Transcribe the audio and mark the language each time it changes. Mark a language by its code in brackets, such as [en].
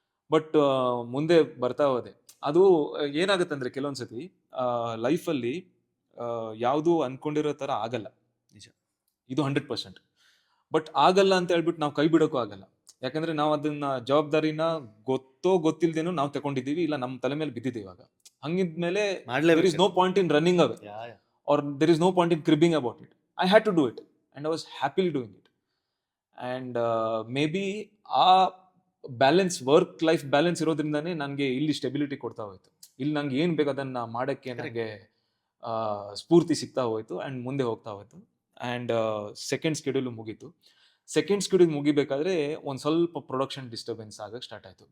[kn] But ಮುಂದೆ ಬರ್ತಾ ಹೋದೆ. ಅದು ಏನಾಗುತ್ತೆ ಅಂದರೆ ಕೆಲವೊಂದ್ಸತಿ ಲೈಫಲ್ಲಿ ಯಾವುದು ಅಂದ್ಕೊಂಡಿರೋ ಥರ ಆಗಲ್ಲ. ನಿಜ. ಇದು 100%. ಬಟ್ ಆಗಲ್ಲ ಅಂತ ಹೇಳ್ಬಿಟ್ಟು ನಾವು ಕೈ ಬಿಡೋಕ್ಕೂ ಆಗಲ್ಲ. ಯಾಕಂದ್ರೆ ನಾವು ಅದನ್ನ ಜವಾಬ್ದಾರಿನ ಗೊತ್ತೋ ಗೊತ್ತಿಲ್ದೇನೋ ನಾವು ತಗೊಂಡಿದ್ದೀವಿ, ಇಲ್ಲ ನಮ್ಮ ತಲೆ ಮೇಲೆ ಬಿದ್ದಿದೆ ಇವಾಗ. [en] ಹಂಗಿದ್ಮೇಲೆ there is no point in running away, or there is no point in cribbing about it. I had to do it, and I was happily doing it. And maybe [kn] ಆ ಬ್ಯಾಲೆನ್ಸ್, ವರ್ಕ್ ಲೈಫ್ ಬ್ಯಾಲೆನ್ಸ್ ಇರೋದ್ರಿಂದಾನೇ ನನಗೆ ಇಲ್ಲಿ stability ಕೊಡ್ತಾ ಹೋಯ್ತು. ಇಲ್ಲಿ ನಂಗೆ ಏನು ಬೇಕು ಅದನ್ನು ಮಾಡೋಕ್ಕೆ ನನಗೆ ಸ್ಫೂರ್ತಿ ಸಿಗ್ತಾ ಹೋಯ್ತು, ಆ್ಯಂಡ್ ಮುಂದೆ ಹೋಗ್ತಾ ಹೋಯ್ತು. ಆ್ಯಂಡ್ ಸೆಕೆಂಡ್ ಸ್ಕೆಡ್ಯೂಲ್ ಮುಗೀತು. ಸೆಕೆಂಡ್ ಸ್ಕೆಡ್ಯೂಲ್ ಮುಗಿಬೇಕಾದ್ರೆ ಒಂದು ಸ್ವಲ್ಪ ಪ್ರೊಡಕ್ಷನ್ ಡಿಸ್ಟರ್ಬೆನ್ಸ್ ಆಗಕ್ಕೆ ಸ್ಟಾರ್ಟ್ ಆಯಿತು.